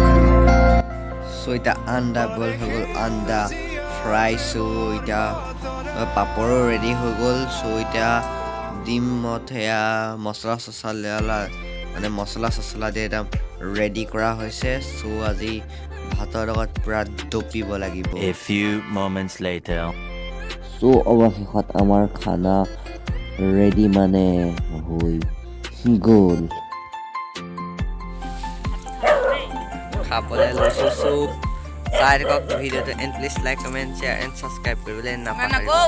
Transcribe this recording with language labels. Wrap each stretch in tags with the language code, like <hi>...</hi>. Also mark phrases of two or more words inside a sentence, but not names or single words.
<as>সো এতিয়া আণ্ডা ভাল হৈগ'ল আণ্ডা ফ্ৰাই সো এতিয়া পাপড়ো ৰেডি হৈ গ'ল সো এতিয়া ডিমত হেয়া মছলা চছলা মানে মছলা চছলা দিয়ে একদম ৰেডি কৰা হৈছে সো আজি ভাতৰ লগত পুৰা ডপিব লাগিব</as> <en>A few moments later</en> <as>সো অৱশেষত আমাৰ খানা ৰেডি মানে হৈ গ'ল খাবলৈ লৈছোঁ সো চাই থাকক ভিডিঅ'টো</as> <en>and please like comment share and subscribe</en> <as>কৰিবলৈ নাপাহৰিব</as>